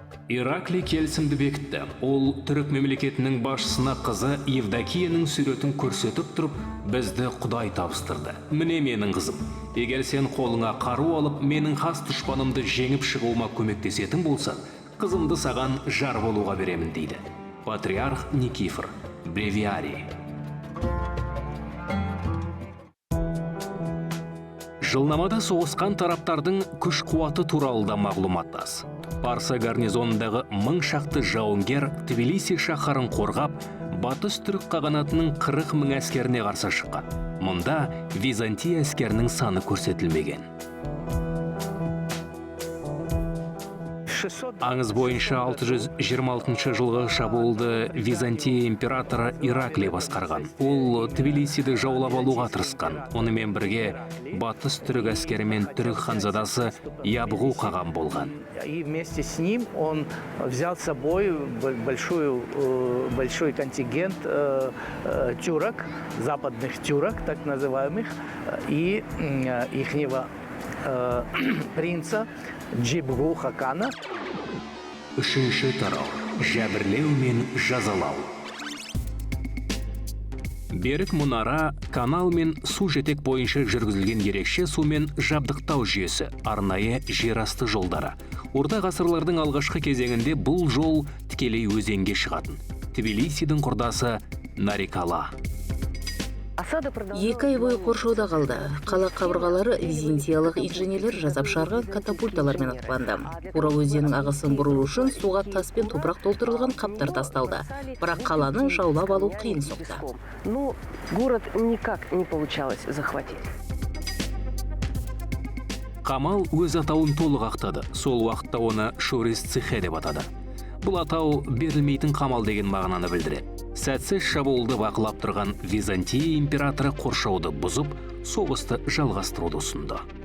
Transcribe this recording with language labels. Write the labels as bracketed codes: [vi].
[kk] Ираклий келісімді бекітті. Ол түрік мемлекетінің басшысына қызы Евдокияның суретін көрсетіп тұрып, бізді Құдай табыстырды. Міне менің қызым. Егер сен қолыңа қару алып, менің хас дұшпанымды жеңіп шығуыма көмектесетін болсаң, қызымды саған жар болуға беремін дейді. Патриарх Никифор, Бревиарий. Жылнамада соғысқан тараптардың күш қуаты туралы да мағлұмат аз. Парсы гарнизонындағы 1000 шақты жауынгер Тбилиси шаһарын қорғап, батыс түрік қағанатының 40 000 әскеріне қарсы шыққан. Мұнда Византия әскерінің саны көрсетілмеген. Аңыз бойынша 626 жылғы шабуылды Византия императоры Ираклий басқарған. Ол Тбилисиді жаулап алуға тырысқан. Онымен бірге батыс түрік әскері мен түрік ханзадасы Ябғу қаған болған. [ru] И вместе с ним он взял с собой большой контингент тюрок, западных тюрок, так называемых, и ихнего принца Джибгу Хакана. [kk] Үшінші тарау. Жәбірлеу мен жазалау. Берік мұнара, канал мен су жетек бойынша жүргізілген ерекше сумен жабдықтау жүйесі, арнайы жерасты жолдары. Орта ғасырлардың алғашқы кезеңінде бұл жол тікелей өзенге шығатын. Тбилисидің құрдасы Нарикала. 2 ай бойы қоршауда қалды. Қала қабырғалары византиялық инженерлер жасап шығарған катапульталармен атқыланды. Ура өзенінің ағысын бұру үшін суға тас пен топырақ толтырылған қаптар тасталды. Бірақ қаланы жаулап алу қиын соқты. [ru] Но город никак не получалось захватить. [kk] Қамал өз атауын толық ақтады. Сол уақытта оны Шорис-Цихе деп атады. Бұл атау берілмейтін қамал деген мағынаны білдіреді. Сәтсіз шабуылды бақылап тұрған Византия императоры қоршауды бұзып, соғысты жалғастыруды ұсынды.